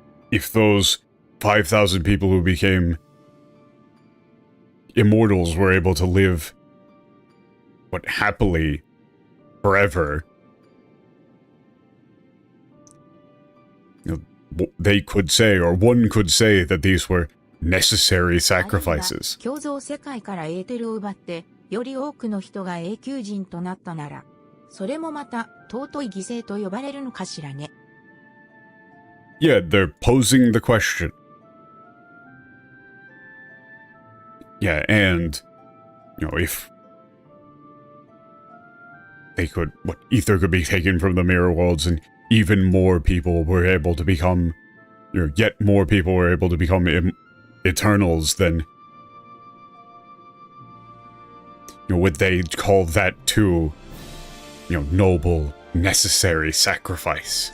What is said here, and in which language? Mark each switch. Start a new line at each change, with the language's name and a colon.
English: if those 5,000 people who became immortals were able to live, what, happily, forever... they could say, or one could say, that these were necessary sacrifices.
Japanese: 共造世界からエーテルを奪って、より多くの人が永久人となったなら、それもまた尊い犠牲と呼ばれるのかしらね。
English: Yeah, they're posing the question. Yeah, and, you know, if they could, what, ether could be taken from the mirror worlds and even more people were able to become, you know, yet more people were able to become Eternals, then, you know, would they call that too, you know, noble, necessary sacrifice?